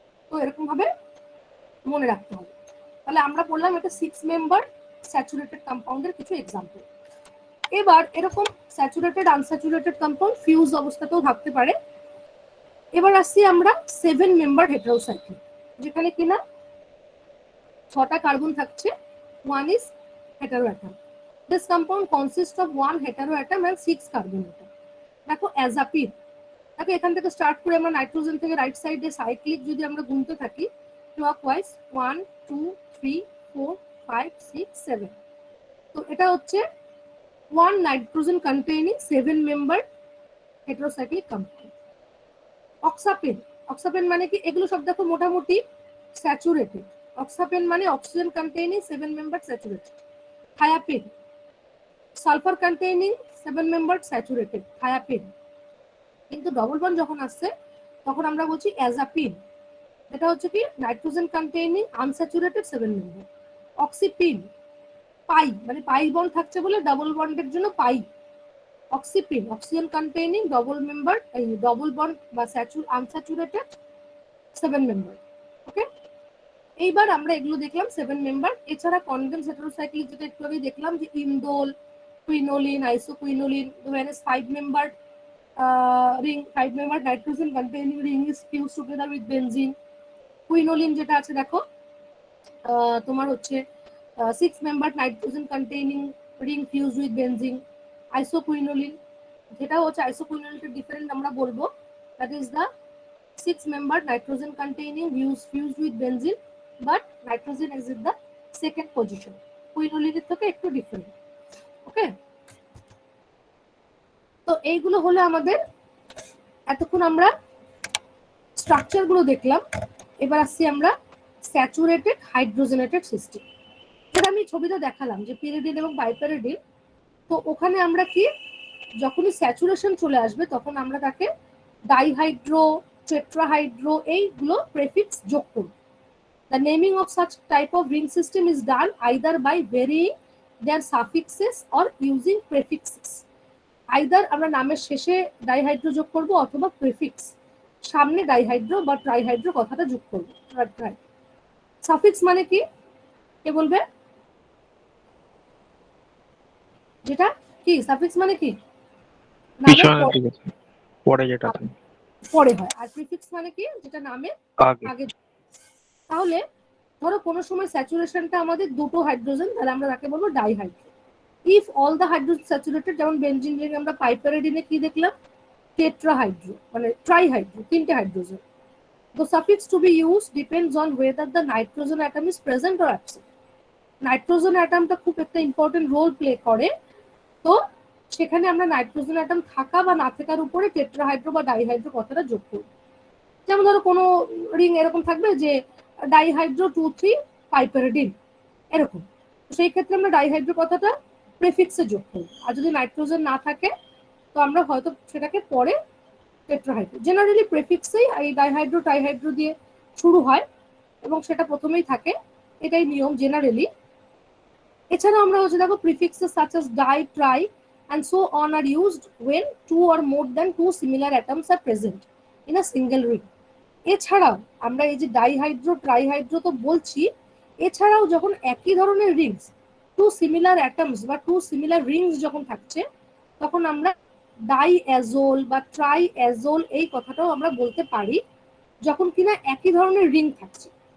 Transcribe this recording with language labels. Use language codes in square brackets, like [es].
[bn] তো এরকম ভাবে মনে রাখতে হবে। তাহলে আমরা বললাম এটা 6 মেম্বার স্যাচুরেটেড কম্পাউন্ডের কিছু এক্সাম্পল। এবার এরকম স্যাচুরেটেড আনস্যাচুরেটেড কম্পাউন্ড ফিউজ অবস্থাতেও থাকতে পারে। এবার আসছি আমরা 7 মেম্বার হেটারোসাইক্লিক, যেখানে কিনা 6টা কার্বন থাকছে, [en] 1 is heteroatom. This compound consists of 1 heteroatom and 6 carbon atom. [bn] দেখো অ্যাজাপিন, দেখো এখান থেকে স্টার্ট করে আমরা নাইট্রোজেন থেকে রাইট সাইডে সাইক্লিক যদি আমরা গুনতে থাকি ক্লকওয়াইজ 1 2 3 4 5 6 7, তো এটা হচ্ছে 1 nitrogen containing 7 member heterocyclic compound. অক্সাপেন, অক্সাপেন মানে কি, এগুলো সব দেখো মোটামুটি স্যাচুরেটেড। অক্সাপেন মানে oxygen containing 7 member saturated. থায়াপিন, sulphur containing 7 member saturated থায়াপিন। কিন্তু ডবল বন্ড যখন আসছে তখন আমরা বলছি অ্যাজাপিন, এটা হচ্ছে কি নাইট্রোজেন কন্টেইনিং আনস্যাচুরেটেড 7 মেম্বার। অক্সিপিন, পাই মানে পাই বন্ড থাকছে বলে ডাবল বন্ডের জন্য পাই। অক্সিপিন, অক্সিজেন কন্টেইনিং ডবল মেম্বার, এই ডবল বন্ড বা আনস্যাচুরেটেড 7 মেম্বার। ওকে, এইবার আমরা এগুলো দেখলাম 7 মেম্বার। এছাড়া কনডেন্স হেটারোসাইক্লিক যেটা একটু আগে দেখলাম যে indole, quinoline, আইসোকুইনোলিন, [en] when is 5 membered ring, 5 membered nitrogen containing ring is fused together with benzene. [bn] Quinoline যেটা আছে দেখো তোমার হচ্ছে [en] 6 membered nitrogen containing ring fused with benzene. [bn] আইসোকুইনোলিন যেটা হচ্ছে আইসোকুইনোলিনের ডিফারেন্ট আমরা বলবো, [en] that is the 6 membered nitrogen containing fused with benzene, but nitrogen is in the second position. [bn] কুইনোলিনের থেকে একটু ডিফারেন্ট। ওকে, তো এইগুলো হলো আমাদের, এতক্ষণ আমরা স্ট্রাকচার গুলো দেখলাম। এবার আসছি আমরা স্যাচুরেটেড হাইড্রোজেনেটেড সিস্টেম, যেটা আমি ছবিতে দেখালাম যে পিরিডিন এবং বাইপিরিডিন। তো ওখানে আমরা কি, যখনই স্যাচুরেশন চলে আসবে তখন আমরা তাকে ডাইহাইড্রো, টেট্রাহাইড্রো এইগুলো প্রেফিক্স যোগ করব। [en] The naming of such type of ring system is done either by varying their suffixes or using prefixes. Either [bn] আমরা নামের শেষে ডাইহাইড্রো যোগ করব অথবা প্রেফিক্স সামনে ডাইহাইড্রো বা ট্রাইহাইড্রো কথাটা যোগ করব। সাফিক্স মানে কি, কে বলবে? যেটা কি সাফিক্স মানে কি, পরে যেটা পরে হয়। আর প্রিফিক্স মানে কি, যেটা নামে আগে। তাহলে ধরো কোনো সময় স্যাচুরেশনটা আমাদের দুটো হাইড্রোজেন, তাহলে আমরা তাকে বলবো ডাইহাইড্রো। [en] if all the hydrogen saturated, [bn] যেমন বেনজিন রিং আমরা পাইপেরিডিনে কি দেখলাম, টেট্রাহাইড্রো মানে ট্রাইহাইড্রো, 3টে hydrogen. [en] The suffix to be used depends on whether the nitrogen atom is present or absent. [bn] Nitrogen অ্যাটমটা খুব একটা ইম্পর্টেন্ট রোল প্লে করে, তো সেখানে আমরা নাইট্রোজেন অ্যাটম থাকা বা না থাকার উপরে টেট্রাহাইড্রো বা ডাইহাইড্রো কথাটা যোগ করব। যেমন ধরো কোনো রিং এরকম থাকবে যে ডাইহাইড্রো 2,3 পাইপেরিডিন এরকম, সেই ক্ষেত্রে আমরা ডাইহাইড্রো কথাটা প্রেফিক্সে যোগ করব। আর যদি নাইট্রোজেন না থাকে তো আমরা হয়তো সেটাকে পরে টেট্রাহাইড্রো, জেনারেলি প্রেফিক্সেই এই ডাইহাইড্রো ট্রাইহাইড্রো দিয়ে শুরু হয় এবং সেটা প্রথমেই থাকে, এটাই নিয়ম জেনারেলি। এছাড়া আমরা হচ্ছে দেখো [en] Prefixes such as di, tri and so on are used when 2 or more than 2 similar atoms are present in a single ring. [bn] এছাড়াও আমরা এই যে ডাইহাইড্রো ট্রাইহাইড্রো তো বলছি, এছাড়াও যখন একই ধরনের রিংস, 2 সিমিলার অ্যাটমস বা 2 সিমিলার রিংস যখন থাকছে তখন আমরা ডাইঅ্যাজোল বা ট্রাইঅ্যাজোল এই কথাটাও আমরা বলতে পারি, যখন কিনা একই ধরনের রিং থাকছে।